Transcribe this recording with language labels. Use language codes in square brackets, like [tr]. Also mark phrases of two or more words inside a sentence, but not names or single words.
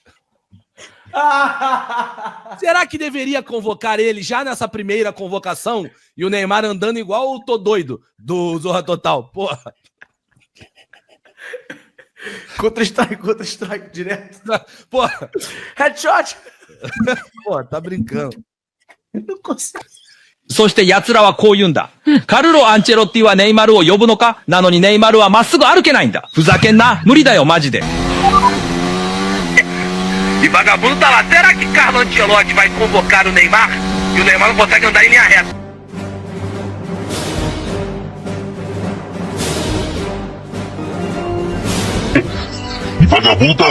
[pt] Será que deveria convocar ele já nessa primeira convocação e o Neymar andando igual o Tô Doido do Zorra Total? Porra. Contra-strike, direto. Porra. Headshot! Porra, tá brincando. [ja] そして奴らはこう言うんだ。カルロ・アンチェロッティはネイマルを呼ぶのか？なのにネイマルはまっすぐ歩けないんだ。ふざけんな。無理だよ、マジで。 [pt] E vagabundo tá lá. Será que Carlo Ancelotti vai convocar o Neymar? E o Neymar não consegue andar em linha reta. E vagabundo tá lá.